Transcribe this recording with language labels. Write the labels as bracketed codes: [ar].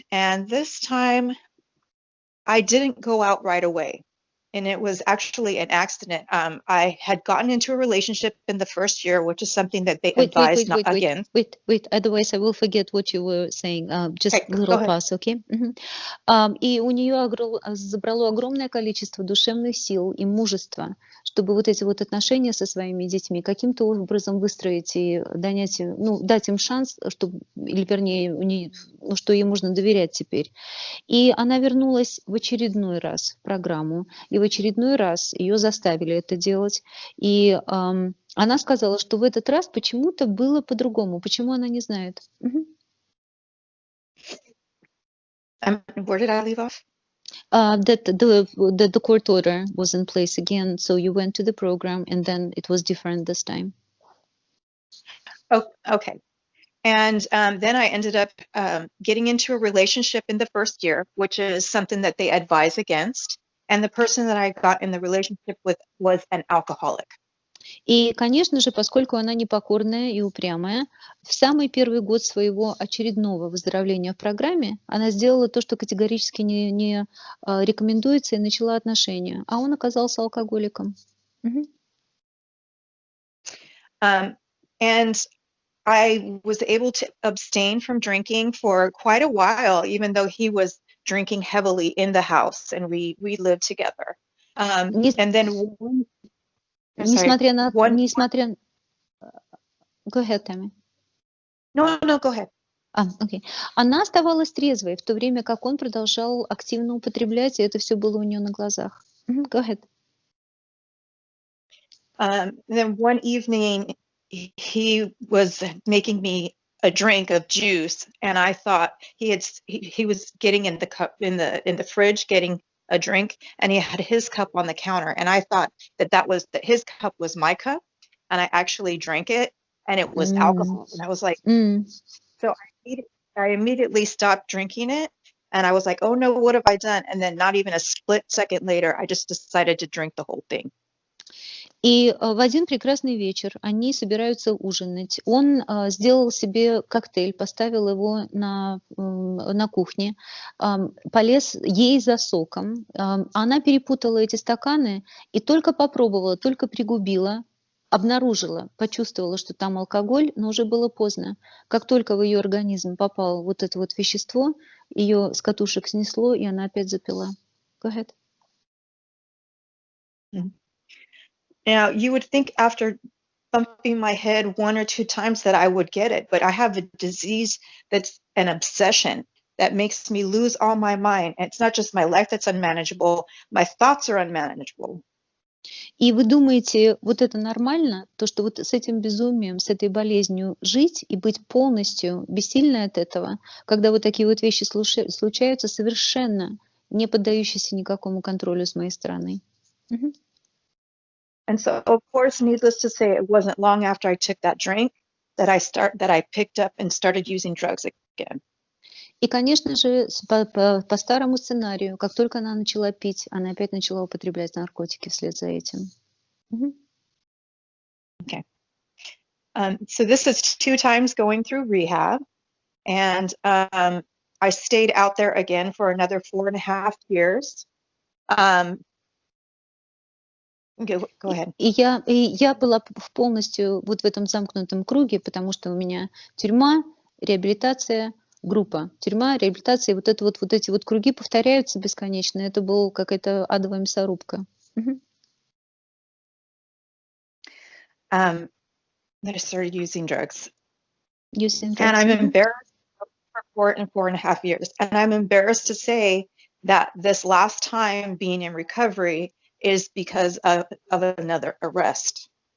[en] And this time I didn't go out right away. And it was actually an accident. I had gotten into a relationship in the first year, which is something that they advised not against. Wait, otherwise I will forget what you were saying. Just a little pause, okay? [ru] И у нее забрало огромное количество душевных сил и мужества, чтобы вот эти вот отношения со своими детьми каким-то образом выстроить и дать им шанс, или вернее, что ей можно доверять теперь. И она вернулась в очередной раз в программу. И в очередной раз ее заставили это делать. И она сказала, что в этот раз почему-то было по-другому. Почему она не знает? [en] Where did I leave off? That the court order was in place again, so you went to the program, and then it was different this time. Oh, okay. And then I ended up getting into a relationship in the first year, which is something that they advise against. And the person that I got in the relationship with was an alcoholic. [ru] И, конечно же, поскольку она непокорная и упрямая, в самый первый год своего очередного выздоровления в программе она сделала то, что категорически не рекомендуется, и начала отношения. А он оказался алкоголиком. [en] And I was able to abstain from drinking for quite a while, even though he was drinking heavily in the house, and we lived together. And then [ru] Несмотря на... [en] Go ahead, Tammy. No, go ahead. Okay. [ru] Она оставалась трезвой, в то время как он продолжал активно употреблять, и это все было у нее на глазах. [en] Go ahead. Then one evening, he was making me a drink of juice, and I thought he was getting in the cup in the fridge, getting a drink, and he had his cup on the counter, and I thought that his cup was my cup, and I actually drank it, and it was alcohol, and I was like, so I immediately stopped drinking it, and I was like, oh no, what have I done? And then not even a split second later, I just decided to drink the whole thing. [ru] И в один прекрасный вечер они собираются ужинать. Он сделал себе коктейль, поставил его на кухне, полез ей за соком. Она перепутала эти стаканы и только попробовала, только пригубила, обнаружила, почувствовала, что там алкоголь, но уже было поздно. Как только в ее организм попало вот это вот вещество, ее с катушек снесло, и она опять запила. [en] Go ahead. Now, you would think after thumping my head one or two times that I would get it, but I have a disease that's an obsession that makes me lose all my mind. And it's not just my life that's unmanageable, my thoughts are unmanageable. [ru] И вы думаете, вот это нормально, то, что вот с этим безумием, с этой болезнью жить и быть полностью бессильной от этого, когда вот такие вот вещи случаются, совершенно не поддающиеся никакому контролю с моей стороны. [en] And so, of course, needless to say, it wasn't long after I took that drink that I picked up and started using drugs again. [ru] И, конечно же, по старому сценарию, как только она начала пить, она опять начала употреблять наркотики вслед за этим. [en] Okay. So this is 2 times going through rehab, and I stayed out there again for another 4.5 years. Go ahead. [ru] И я была полностью вот в этом замкнутом круге, потому что у меня тюрьма, реабилитация, группа. Тюрьма, реабилитация, вот эти вот круги повторяются бесконечно. Это была какая-то адовая мясорубка. [en] Then I started using drugs. And I'm embarrassed for 4.5 years. And I'm embarrassed to say that this last time being in recovery is because of another arrest.